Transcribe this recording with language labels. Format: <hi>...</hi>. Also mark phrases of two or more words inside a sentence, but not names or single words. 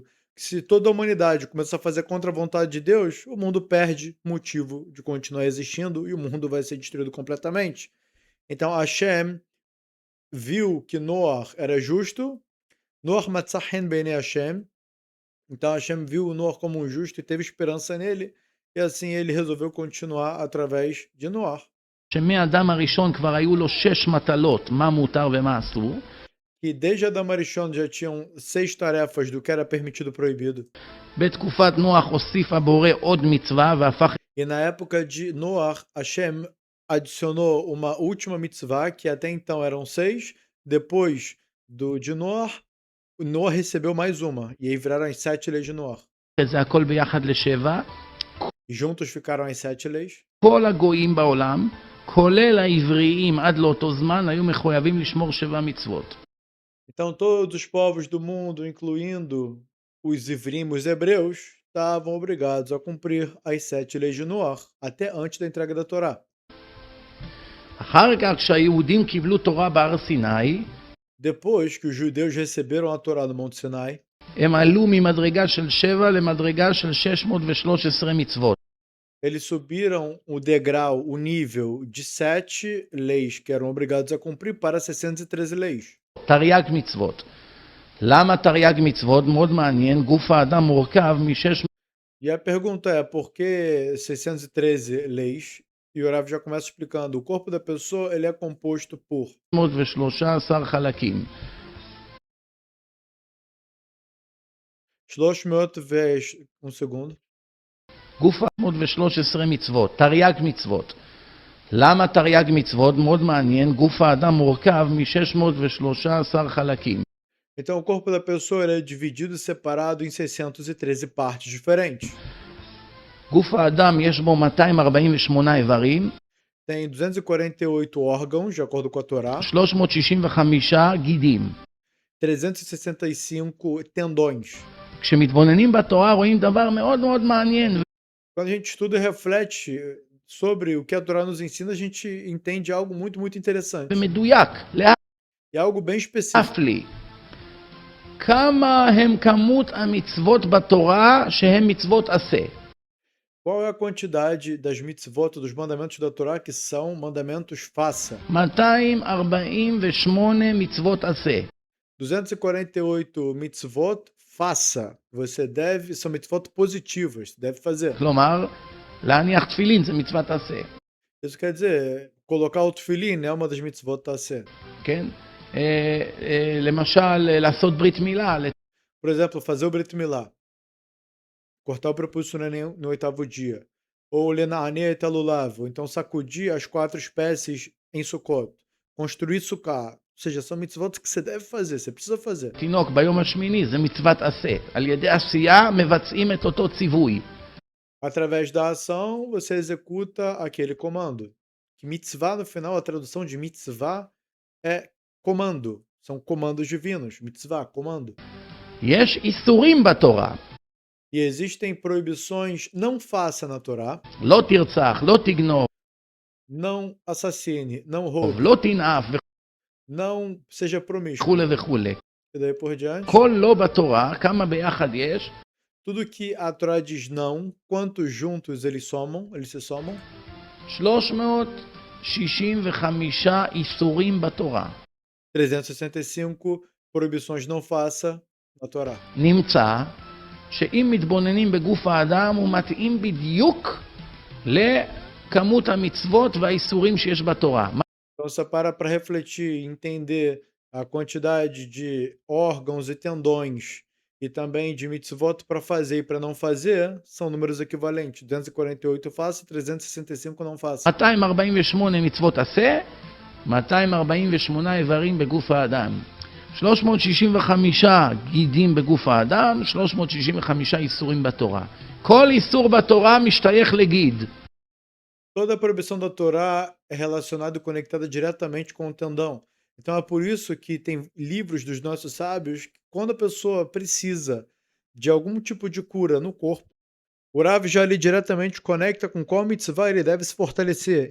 <pt>Se toda a humanidade começar a fazer contra a vontade de Deus, o mundo perde motivo de continuar existindo e o mundo vai ser destruído completamente. Então Hashem viu que Noah era justo,</pt> <he>נח מצא חן בעיני השם.</he> <pt>Então Hashem viu o Noah como um justo e teve esperança nele, e assim ele resolveu continuar através de Noah.</pt> <he>שמאדם הראשון כבר היו לו 6 מטלות, מה מותר ומה אסור.</he> <pt>Que desde Adão Arishon já tinham 6 tarefas do que era permitido e proibido.</pt> <he>בתקופת נוח הוסיף הבורא עוד מצווה והפך</he> <pt>E na época de Noah, Hashem adicionou uma última mitzvah, que até então eram 6. Depois de Noah, Noah recebeu mais uma, e aí viraram as 7 leis de Noah.</pt> <he>את זה הכל ביחד ל7.</he> <pt>E juntos ficaram as 7 leis.</pt> <he>כל הגויים בעולם, כולל העבריים עד לאותו זמן, היו מחויבים לשמור 7 מצוות.</he> <pt>Então todos os povos do mundo, incluindo os ivrim, os hebreus, estavam obrigados a cumprir as 7 leis de Noah, até antes da entrega da Torá.</pt> <he>אחר כך כשהיהודים קיבלו תורה בהר סיני,</he> <pt>Depois que os judeus receberam a Torá no Monte Sinai,</pt> <he>הם עלו ממדרגה של 7 למדרגה של 613 מצוות.</he> <pt>eles subiram o degrau, o nível de 7 leis que eram obrigados a cumprir para 613 leis.</pt> <he>תרי"ג מצוות. למה תרי"ג מצוות? מאוד מעניין, גוף האדם מורכב מ6</he> <pt>E a pergunta é, por que 613 leis? E o Rav já começa explicando, o corpo da pessoa ele é composto por</pt> <he>313 חלקים.</he> <pt>300 um segundo.</pt> <he>גוף 313 מצוות, תרי"ג מצוות. למה תרי"ג מצוות? מאוד מעניין, גוף האדם מורכב מ613 חלקים.</he> <pt>Então o corpo da pessoa ele é dividido e separado em 613 partes diferentes.</pt> <he>גוף האדם יש בו 248 איברים.</he> <pt>tem 248 órgãos, de acordo com a Torá,</pt> <he>365 גידים.</he> <pt>365 tendões.</pt> <he>כשמתבוננים בתורה רואים דבר מאוד מאוד מעניין</he> <pt>Quando a gente estuda e reflete sobre o que a Torá nos ensina, a gente entende algo muito, muito interessante.</pt> <he>ומדויק,</he> <pt>E algo bem específico.</pt> <he>להפליא. כמה הם כמות המצוות בתורה שהן מצוות עשה?</he> <pt>Qual é a quantidade das mitzvot, dos mandamentos da Torá, que são mandamentos faça?</pt> <he>248 מצוות עשה.</he> <pt>248 mitzvot, faça. Você deve, são mitzvot positivas, você deve fazer.</pt> <he>כלומר, להניח תפילין זה מצוות עשה.</he> <pt>Isso quer dizer, colocar o tefilin é uma das</pt> <he>מצוות עשה. כן? למשל, לעשות ברית מילה,</he> <pt>Por exemplo, fazer o Brit Milá, cortar o prepúcio no oitavo dia. Ou</pt> <he>לנענע את הלולב,</he> <pt>ou então sacudir as 4 espécies em Sukkot. Construir Sukkah. Ou seja, são mitzvot que você deve fazer, você precisa fazer.</pt> <he>תינוק ביום השמיני זה מצוות עשה. על ידי עשייה מבצעים את אותו ציווי.</he> <pt>Através da ação, você executa aquele comando. Que mitzvah, no final, a tradução de mitzvah é comando. São comandos divinos. Mitzvah, comando.</pt> <he>יש איסורים בתורה.</he> <pt>E existem proibições não faça na Torá.</pt> <he>לא תרצח, לא תגנוב,</he> <pt>Não assassine, não roube,</pt> <he>לא תנאף</he> <pt>não seja promíscuo.</pt> <he>וכולי וכולי.</he> <pt>E daí por diante.</pt> <he>כל לא בתורה, כמה ביחד יש?</he> <pt>Tudo que a Torá diz não, quantos juntos eles se somam?</pt> <he>365 איסורים בתורה.</he> <pt>365 proibições não faça na Torá.</pt> <he>נמצא שאם מתבוננים בגוף האדם הוא מתאים בדיוק לכמות המצוות והאיסורים שיש בתורה.</he> <pt>Então você para refletir e entender a quantidade de órgãos e tendões e também de mitzvot para fazer e para não fazer, são números equivalentes. 248 faça, 365 não faça.</pt> <he>248 מצוות עשה, 248 איברים בגוף האדם. 365 גידים בגוף האדם, 365 איסורים בתורה. כל איסור בתורה משתייך לגיד.</he> <pt>Toda a proibição da Torá é relacionada e conectada diretamente com o tendão. Então é por isso que tem livros dos nossos sábios que quando a pessoa precisa de algum tipo de cura no corpo, o Rav já ali diretamente conecta com qual mitzvah ele deve se fortalecer.</pt>